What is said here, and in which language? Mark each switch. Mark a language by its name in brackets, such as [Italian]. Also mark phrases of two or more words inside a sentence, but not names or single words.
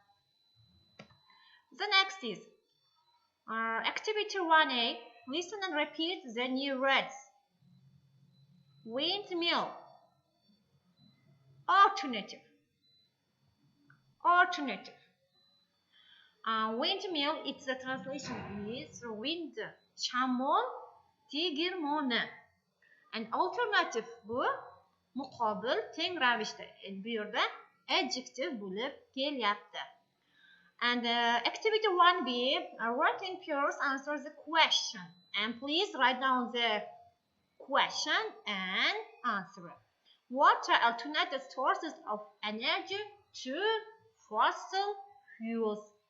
[English] The next is activity 1A. Listen and repeat the new words. Windmill. Alternative. Alternative. Windmill, its the translation is wind. [Uzbek] Shamol, tegirmoni. [English] And alternative [Uzbek] bu muqobil teng ravishda. Bu yerda adjective bo'lib kelyapti. [English] And activity 1B, write in pairs, answer the question. And please write down the question and answer it. What are alternative sources of energy to fossil fuels?